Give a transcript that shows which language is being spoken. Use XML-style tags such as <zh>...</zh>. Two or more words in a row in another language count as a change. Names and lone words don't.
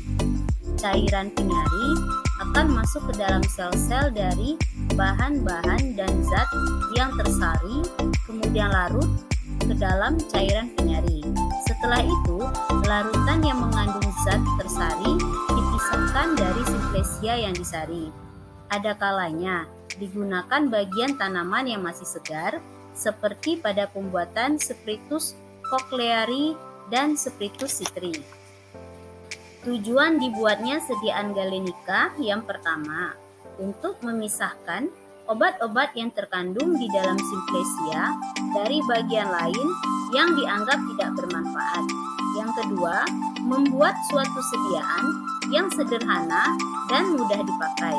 <id>Cairan penyari akan masuk ke dalam sel-sel dari bahan-bahan dan zat yang tersari, kemudian larut ke dalam cairan penyari. Setelah itu, larutan yang mengandung zat tersari dipisahkan dari simplesia yang disari. Ada kalanya digunakan bagian tanaman yang masih segar, seperti pada pembuatan</id> <la>Spiritus cochlearii</la> <id>dan</id> <la>Spiritus citri.</la> <id>Tujuan dibuatnya sediaan galenika yang pertama, untuk memisahkan obat-obat yang terkandung di dalam simplesia dari bagian lain yang dianggap tidak bermanfaat. Yang kedua, membuat suatu sediaan yang sederhana dan mudah dipakai.</id>